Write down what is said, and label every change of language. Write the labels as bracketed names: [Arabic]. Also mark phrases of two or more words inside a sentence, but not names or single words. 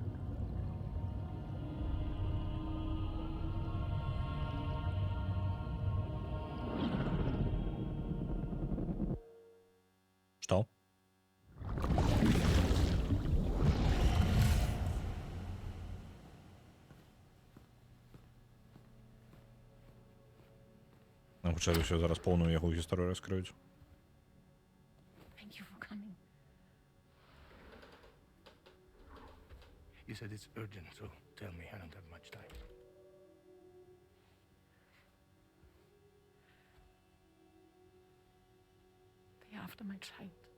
[Belarusian] Што? Нам хутчэй за ўсё зараз поўную яго гісторыю раскрыюць. [English] Thank you for coming. You said it's urgent, so tell me, I don't have much time. They're after my child.